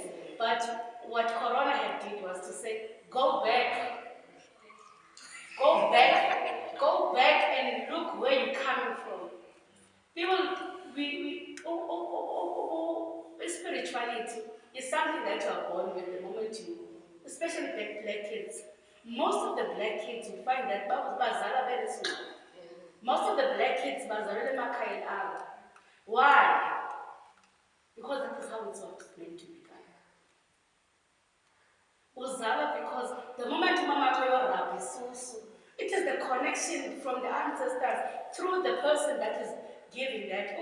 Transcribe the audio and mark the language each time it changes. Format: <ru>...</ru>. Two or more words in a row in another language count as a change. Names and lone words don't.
<en>But what Corona had did was to say, go back and look where you're coming from. People, spirituality is something that you are born with the moment you, especially black kids. Most of the black kids, you find that bazala very small. Most of the black kids</en> <zu>bazalele emakhaya abo.</zu> <en>Why? Because that is how it's meant to be done. Uzala, because the moment mama rap is so, it is the connection from the ancestors through the person that is giving that.</en>